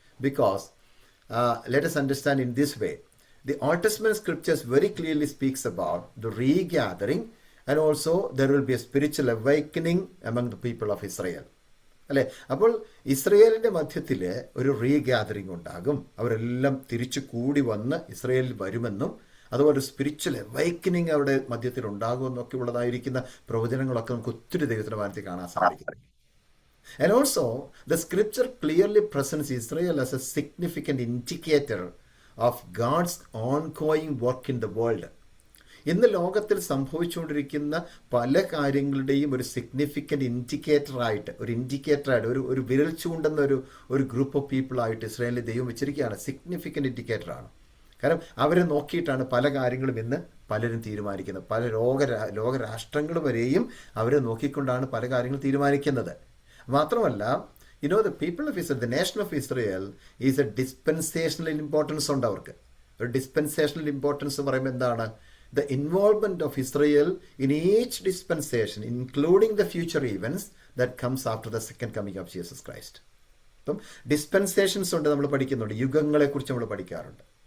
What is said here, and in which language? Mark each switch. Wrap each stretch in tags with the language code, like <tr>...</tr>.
<en>Because let us understand in this way, the Old Testament scriptures very clearly speaks about the regathering, and also there will be a spiritual awakening among the people of Israel.</en> <ml>അല്ലേ? അപ്പോൾ ഇസ്രയേലിൻ്റെ മധ്യത്തിൽ ഒരു റീഗാദറിംഗ് ഉണ്ടാകും. അവരെല്ലാം തിരിച്ചു കൂടി വന്ന് ഇസ്രയേലിൽ വരുമെന്നും അതുപോലെ സ്പിരിച്വൽ അവൈക്കനിങ് അവിടെ മധ്യത്തിൽ ഉണ്ടാകുമെന്നൊക്കെ ഉള്ളതായിരിക്കുന്ന പ്രവചനങ്ങളൊക്കെ നമുക്ക് ഒത്തിരി ദൈവത്തിൻ്റെ വാനത്തിൽ കാണാൻ സാധിക്കും.</ml> <en>And also the scripture clearly presents Israel as a significant indicator of God's ongoing work in the world.</en> <ml>ഇന്ന് ലോകത്തിൽ സംഭവിച്ചുകൊണ്ടിരിക്കുന്ന പല കാര്യങ്ങളുടെയും ഒരു സിഗ്നിഫിക്കൻ്റ് ഇൻഡിക്കേറ്ററായിട്ട് ഒരു വിരൽ ചൂണ്ടുന്ന ഒരു ഗ്രൂപ്പ് ഓഫ് പീപ്പിളായിട്ട് ഇസ്രായേലിൽ ദൈവം വെച്ചിരിക്കുകയാണ്. സിഗ്നിഫിക്കൻ്റ് ഇൻഡിക്കേറ്ററാണ്. കാരണം അവരെ നോക്കിയിട്ടാണ് പല കാര്യങ്ങളും ഇന്ന് പലരും തീരുമാനിക്കുന്നത്. പല ലോകരാഷ്ട്രങ്ങൾ വരെയും അവരെ നോക്കിക്കൊണ്ടാണ് പല കാര്യങ്ങളും തീരുമാനിക്കുന്നത്.</ml> <en>മാത്രമല്ല, the people of Israel, the nation of Israel is a dispensational importance</en> <ml>ഉണ്ട് അവർക്ക്. ഒരു ഡിസ്പെൻസേഷണൽ ഇമ്പോർട്ടൻസ് എന്ന് പറയുമ്പോൾ എന്താണ്?</ml> <en>The involvement of Israel in each dispensation, including the future events that comes after the second coming of Jesus Christ.</en> <ml>അപ്പം dispensations ഉണ്ട്, നമ്മൾ പഠിക്കുന്നുണ്ട്. യുഗങ്ങളെക്കുറിച്ച് നമ്മൾ പഠിക്കാറുണ്ട്.</ml>